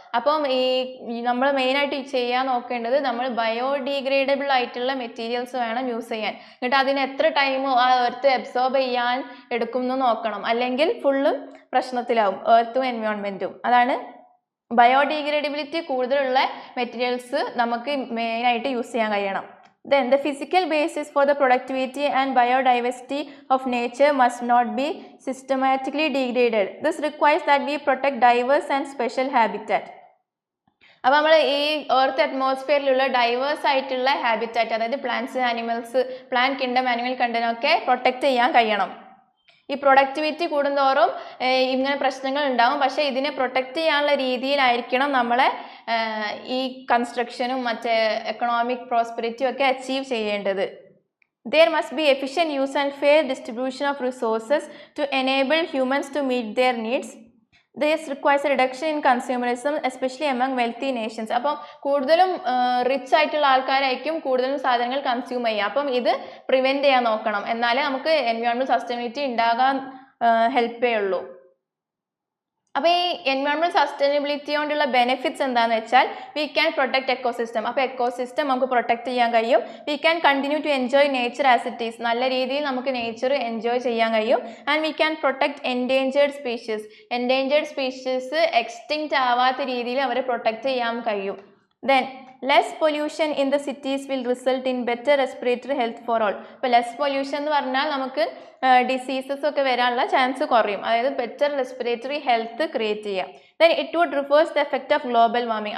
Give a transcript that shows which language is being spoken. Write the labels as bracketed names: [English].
[Malayalam] അപ്പം ഈ നമ്മൾ മെയിനായിട്ട് ചെയ്യാൻ നോക്കേണ്ടത് നമ്മൾ ബയോഡീഗ്രേഡബിൾ ആയിട്ടുള്ള മെറ്റീരിയൽസ് വേണം യൂസ് ചെയ്യാൻ. എന്നിട്ട് അതിന് എത്ര ടൈം ആ എർത്ത് അബ്സോർബ് ചെയ്യാൻ എടുക്കും എന്ന് നോക്കണം. അല്ലെങ്കിൽ ഫുള്ളും പ്രശ്നത്തിലാവും എർത്തും എൻവയോൺമെൻറ്റും. അതാണ് ബയോഡീഗ്രേഡബിലിറ്റി കൂടുതലുള്ള മെറ്റീരിയൽസ് നമുക്ക് മെയിനായിട്ട് യൂസ് ചെയ്യാൻ കഴിയണം. [English] Then the physical basis for the productivity and biodiversity of nature must not be systematically degraded. This requires that we protect diverse and special habitat. [Malayalam] അപ്പോൾ നമ്മൾ ഈ എർത്ത് അറ്റ്മോസ്ഫിയറിലുള്ള ഡൈവേഴ്സ് ആയിട്ടുള്ള ഹാബിറ്റാറ്റ്, അതായത് plants, animals, plant kingdom, animal കിങ്ഡമൊക്കെ protect ചെയ്യാൻ കഴിയണം. ഈ productivity കൂടുന്തോറും ഇങ്ങനെ പ്രശ്നങ്ങൾ ഉണ്ടാവും. പക്ഷേ ഇതിനെ പ്രൊട്ടക്റ്റ് ചെയ്യാനുള്ള രീതിയിലായിരിക്കണം നമ്മളെ ഈ കൺസ്ട്രക്ഷനും മറ്റേ എക്കണോമിക് പ്രോസ്പെരിറ്റിയും ഒക്കെ അച്ചീവ് ചെയ്യേണ്ടത്. [English] There must be efficient use and fair distribution of resources to enable humans to meet their needs. This requires a reduction in consumerism, especially among wealthy nations. [Malayalam] അപ്പം കൂടുതലും റിച്ച് ആയിട്ടുള്ള ആൾക്കാരായിരിക്കും കൂടുതലും സാധനങ്ങൾ കൺസ്യൂം ചെയ്യുക. അപ്പം ഇത് പ്രിവെൻറ്റ് ചെയ്യാൻ നോക്കണം. എന്നാലേ നമുക്ക് എൻവയോൺമെൻറ്റൽ സസ്റ്റൈനബിലിറ്റി ഉണ്ടാകാൻ ഹെൽപ്പ് ചെയ്യുള്ളൂ. അപ്പോൾ ഈ എൻവയോൺമെൻറ്റൽ സസ്റ്റൈനബിലിറ്റി കൊണ്ടുള്ള ബെനിഫിറ്റ്സ് എന്താണെന്ന് വെച്ചാൽ [English] We can protect ecosystem. [Malayalam] അപ്പോൾ എക്കോസിസ്റ്റം നമുക്ക് പ്രൊട്ടക്ട് ചെയ്യാൻ കഴിയും. [English] We can continue to enjoy nature as it is. [Malayalam] നല്ല രീതിയിൽ നമുക്ക് നേച്ചർ എൻജോയ് ചെയ്യാൻ കഴിയും. [English] And we can protect endangered species. [Malayalam] Endangered species extinct ആവാത്ത രീതിയിൽ അവരെ പ്രൊട്ടക്ട് ചെയ്യാൻ കഴിയും. [English] Then less pollution in the cities will result in better respiratory health for all. [Malayalam] ഇപ്പോൾ ലെസ് പൊല്യൂഷൻ എന്ന് പറഞ്ഞാൽ നമുക്ക് ഡിസീസസ് ഒക്കെ വരാനുള്ള ചാൻസ് കുറയും. അതായത് ബെറ്റർ റെസ്പിറേറ്ററി ഹെൽത്ത് ക്രിയേറ്റ് ചെയ്യാം. [English] Then it would reverse the effect of global warming.